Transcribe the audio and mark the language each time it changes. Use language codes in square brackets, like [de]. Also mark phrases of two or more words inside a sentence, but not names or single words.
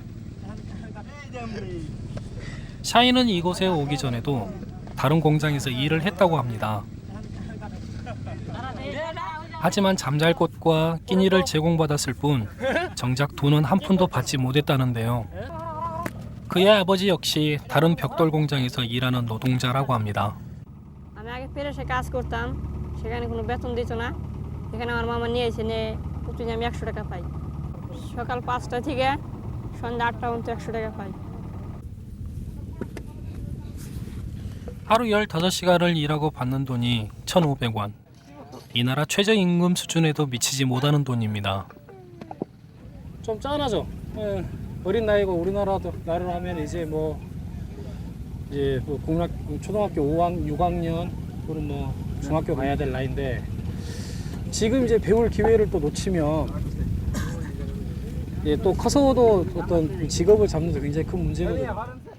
[ko] 샤이는 이곳에 오기 전에도 다른 공장에서 일을 했다고 합니다. 하지만 잠잘 곳과 끼니를 제공받았을 뿐 정작 돈은 한 푼도 받지 못했다는데요. 그의 아버지 역시 다른 벽돌 공장에서 일하는 노동자라고 합니다. [bn] আমি আগে পেরেসে কাজ করতাম সেখানে কোনো বেতন দিত না এখানে আমার মামা নিয়ে এসে নিয়ে প্রতিদিন আমি 100 টাকা পাই সকাল 5টা থেকে সন্ধ্যা 8টা পর্যন্ত 100 টাকা পাই [ko] 하루 15시간을 일하고 받는 돈이 1,500원. 이 나라 최저임금 수준에도 미치지 못하는 돈입니다. 좀 짠하죠. 어린 나이고 우리나라도 나를 하면 이제 뭐 초등학교 6학년 또는 뭐 중학교 가야 될 나이인데 지금 이제 배울 기회를 또 놓치면 또 커서도 어떤 직업을 잡는 데 굉장히 큰 문제거든요.